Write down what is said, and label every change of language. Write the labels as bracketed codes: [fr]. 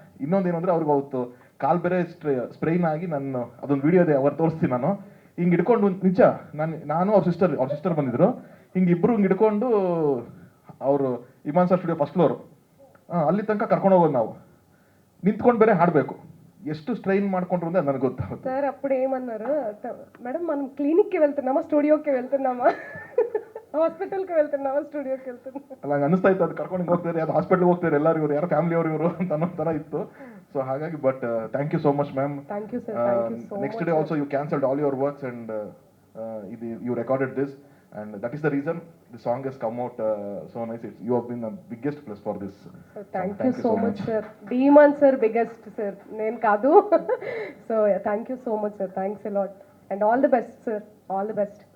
[kn] ಇನ್ನೊಂದೇನು ಅಂದರೆ ಅವ್ರಿಗೆ ಅವತ್ತು ಕಾಲ್ ಬೇರೆ ಸ್ಪ್ರೈನ್ ಆಗಿ, ನಾನು ಅದೊಂದು ವಿಡಿಯೋ ಇದೆ ಅವ್ರು ತೋರಿಸ್ತೀನಿ. ನಾನು ಹಿಂಗೆ ಹಿಡ್ಕೊಂಡು ನಿಜ ನಾನು ಅವ್ರ ಸಿಸ್ಟರ್ ಬಂದಿದ್ರು, ಹಿಂಗೆ ಇಬ್ಬರು ಹಿಂಗೆ ಹಿಡ್ಕೊಂಡು ಅವರು ಇಮಾನ್ ಸರ್ ಸ್ಟುಡಿಯೋ ಫಸ್ಟ್ ಫ್ಲೋರು ಅಲ್ಲಿ ತನಕ ಕರ್ಕೊಂಡು ಹೋಗೋದು ನಾವು, ನಿಂತ್ಕೊಂಡು ಬೇರೆ ಹಾಡಬೇಕು. ಎಷ್ಟು స్ట్రెయిన్ ಮಾಡ್ಕೊಂడ్రు అంటే ನನಗೆ ಗೊತ್ತಾಗುತ್ತೆ. [te] సార్ అప్పుడు ఏమన్నారు, మేడం మనం క్లినిక్కి వెళ్తున్నామా స్టూడియోకి వెళ్తున్నామా ಹಾಸ್ಪಿಟಲ್ಗೆ వెళ్తున్నామా ಸ್ಟುಡಿಯೋకి వెళ్తున్నామా [kn] ಅಲ್ಲ ಹಂಗೆ ಅನಿಸ್ತಾ ಇತ್ತು, ಅದು ಕರ್ಕೊಂಡು ಹೋಗ್ತಾರೆ, ಅದು ಹಾಸ್ಪಿಟಲ್ಗೆ ಹೋಗ್ತಾರೆ, ಎಲ್ಲರೂ ಇವರು ಯಾರು ಫ್ಯಾಮಿಲಿ ಅವರು ಇವರು ಅಂತ ಅನ್ನೋ ಥರ ಇತ್ತು. [en] So ಹಾಗಾಗಿ but thank you so much ma'am. Thank you sir, thank you so next day also you cancelled all your works and ಇದು you recorded this and that is the reason the song has come out so nice. You have been the biggest plus for this. Thank you so much sir. Demon sir biggest sir, [te] నేను కాదు. [en] So thank you so much sir, thanks a lot and all the best sir, all the best.